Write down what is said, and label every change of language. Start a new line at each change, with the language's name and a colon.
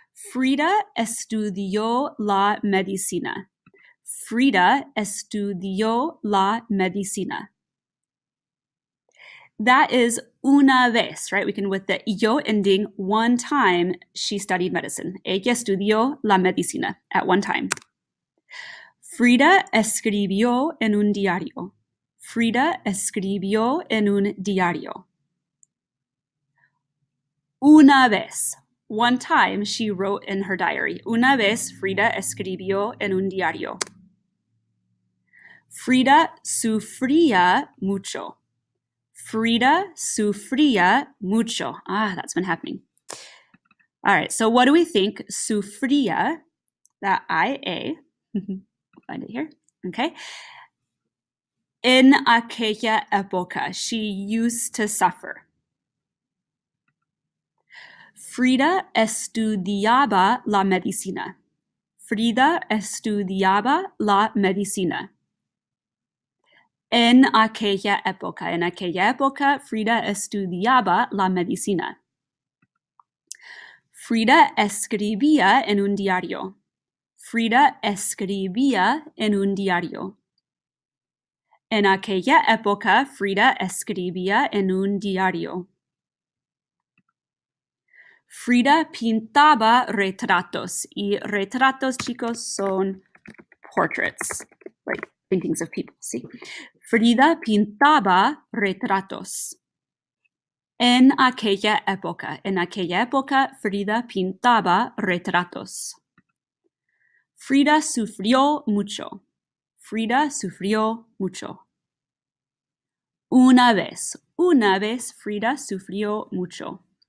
Spanish: Frida estudió la medicina. Frida estudió la medicina.
English: That is
Spanish: una vez,
English: right? We can, with the yo ending, one time she studied medicine.
Spanish: Ella estudió la medicina
English: at one time.
Spanish: Frida escribió en un diario. Frida escribió en un diario. Una vez,
English: one time she wrote in her diary.
Spanish: Una vez Frida escribió en un diario. Frida sufría mucho. Frida sufría mucho.
English: That's been happening. All right, so what do we think? Sufría, that IA, find it here, okay?
Spanish: En aquella época,
English: she used to suffer.
Spanish: Frida estudiaba la medicina. Frida estudiaba la medicina. En aquella época, Frida estudiaba la medicina. Frida escribía en un diario. Frida escribía en un diario. En aquella época, Frida escribía en un diario. Frida pintaba retratos. Y retratos, chicos, son
English: portraits, like paintings of people, see?
Spanish: Frida pintaba retratos. En aquella época, Frida pintaba retratos. Frida sufrió mucho. Frida sufrió mucho. Una vez Frida sufrió mucho.